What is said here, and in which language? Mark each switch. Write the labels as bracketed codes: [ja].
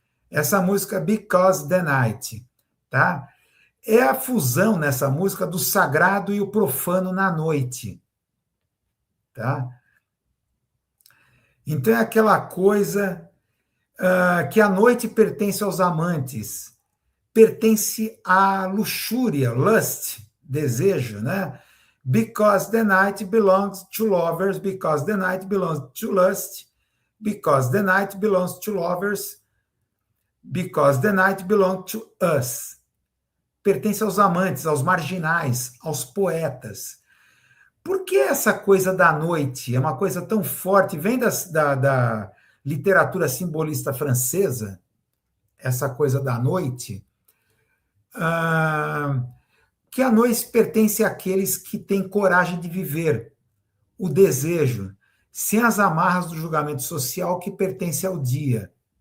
[pt] Essa música Because the Night, tá? É a fusão nessa música do sagrado e o profano na noite, tá? Então é aquela coisa que a noite pertence aos amantes, pertence à luxúria, lust, desejo, né? [en] Because the night belongs to lovers, because the night belongs to lust, because the night belongs to lovers, because the night belongs to us. [pt] Pertence aos amantes, aos marginais, aos poetas. Por que essa coisa da noite é uma coisa tão forte? Vem da literatura simbolista francesa, essa coisa da noite, que a noite pertence àqueles que têm coragem de viver, o desejo, sem as amarras do julgamento social que pertence ao dia.